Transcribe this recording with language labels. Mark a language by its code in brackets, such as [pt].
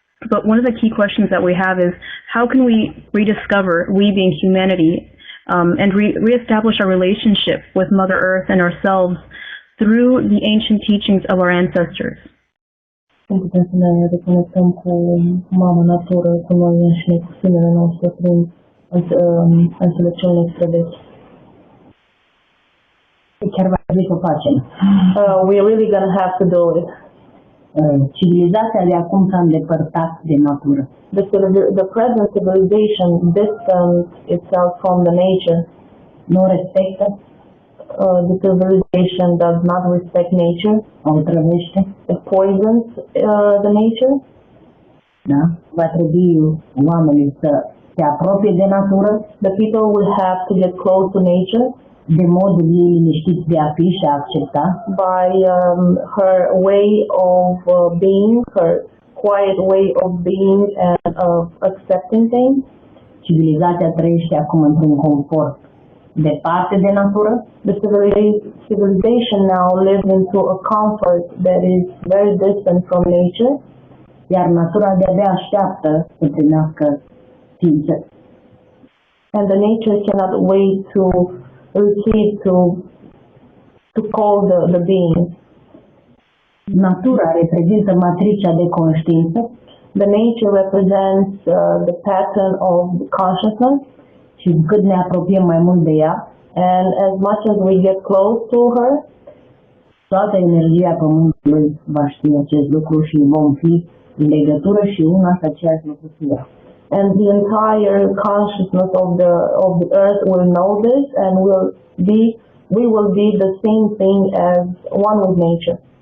[en] But one of the key questions that we have is, how can we rediscover, we being humanity, and reestablish our relationship with Mother Earth and ourselves through the ancient teachings of our ancestors? [ro] Cum putem să ne reconectăm cu mama natură, cu noi înșine, cu sinele nostru, prin înțelepciunile străvechi. Chiar va trebui să o facem. [en] We're really going to have to do it. [ro] Civilizația de acum s-a îndepărtat de natură. [en] The present civilization distanced itself from the nature. [ro] Nu respectă, [en] The civilization does not respect nature. [ro] o otrăvește, [en] It poisons the nature. [ro] da? Va trebui oamenii să se apropie de natură, [en] The people will have to get close to nature [ro] de modul ei liniștit de a fi și a accepta, [en] by her way of being, her quiet way of being and of accepting things. [ro] Civilizația trăiește acum într-un confort departe de natură, [en] The civilization now lives into a comfort that is very distant from nature, [ro] iar natura de-abia așteaptă să primească ființe. [en] and the nature cannot wait to receive, to call the being. [ro] Natura reprezintă matricea de conștiință [en] The nature represents the pattern of consciousness, [ro] și cât ne apropiem mai mult de ea, [en] and as much as we get close to her, [ro] toată energia Pământului va ști acest lucru și vom fi în legătură și una și aceeași lucru cu ea. [en] and the entire consciousness of the earth will know this, and we will be the same thing as one with nature.